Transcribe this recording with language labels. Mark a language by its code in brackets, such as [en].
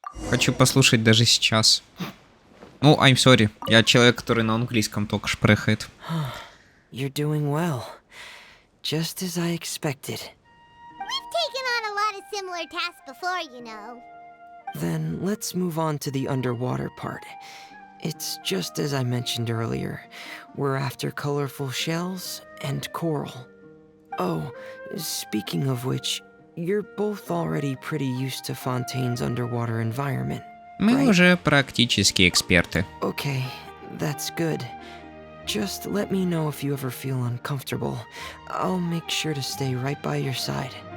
[ru] Хочу послушать даже сейчас. [en] Ну, I'm sorry. [ru] Я человек, который на английском только шпрехает. [en] You're doing well. Just as I expected. We've taken on a lot of similar tasks before, you know. Then let's move on to the underwater part. It's just as I mentioned earlier. We're after colorful shells and coral. Oh, speaking of which, you're both already pretty used to Fontaine's underwater environment. [ru] Мы уже практически эксперты. [en] Okay, that's good. Just let me know if you ever feel uncomfortable. I'll make sure to stay right by your side.